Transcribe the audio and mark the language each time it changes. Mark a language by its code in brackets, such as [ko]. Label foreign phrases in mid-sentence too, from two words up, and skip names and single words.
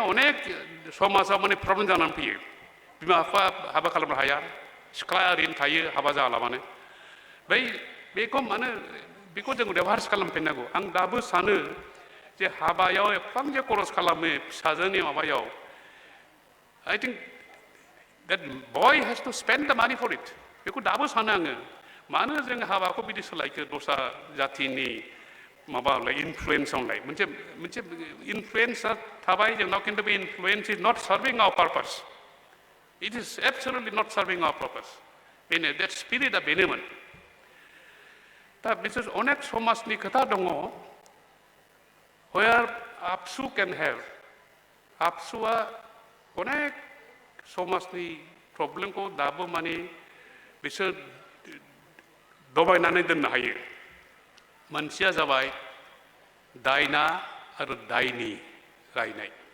[brx] अनेक समाजाव माने प्रब्लेम जानानै फैयो बिमा बिफा हाबा खालामनो हाया सिख्ला ओरैनो थायो हाबा जालाबानो बेखौ मानो बेखौ जों रिभार्स खालामफिननांगौ आं दाबो सानो जे हाबायाव एफां जे खरस खालामो फिसाजोनि माबायाव [en] I think that boy has to spend the money for it [brx] बेखौ दाबो सानो आङो मानो जों हाबाखौ बिदि सोलायखो दस्रा जाथिनि माबालाय इनफ्लुयेन्सआवलाय मोनसे इनफ्लुयेन्सआ थाबाय जोंनाव खिन्थु बे [en] influence is not serving our purpose It is absolutely not serving our purpose. [brx] बेनो [en] that spirit [brx] आ बेनोमोन दा बिसोर अनेक समाजनि खोथा दङ where आपसु [en] can have [brx] आपसुआ अनेक समाजनि प्रब्लेमखौ दाबो माने बिसोर दबायनानै दोननो हायो मोनसेया जाबाय दायना आरो दायनि रायनाय